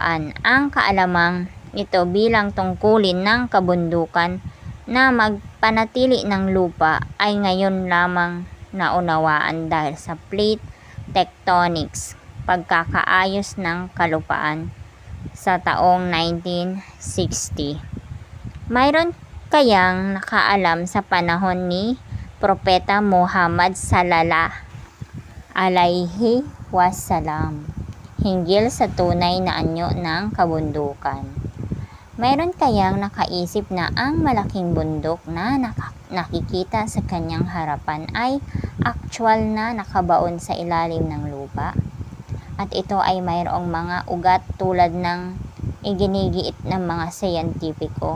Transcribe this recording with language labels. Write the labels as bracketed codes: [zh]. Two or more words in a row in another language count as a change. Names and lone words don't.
[tl] Ang kaalamang ito bilang tungkulin ng kabundukan na magpanatili ng lupa ay ngayon lamang naunawaan dahil sa [en] plate tectonics, [tl] pagkakaayos ng kalupaan sa taong 1960. Mayroon kayang nakaalam sa panahon ni Propeta Muhammad [ar] صلى الله عليه وسلم [tl] hinggil sa tunay na anyo ng kabundukan? Mayroon kayang nakaisip na ang malaking bundok na nakikita sa kanyang harapan ay aktwal na nakabaon sa ilalim ng lupa? At ito ay mayroong mga ugat tulad ng iginigiit ng mga siyentipiko.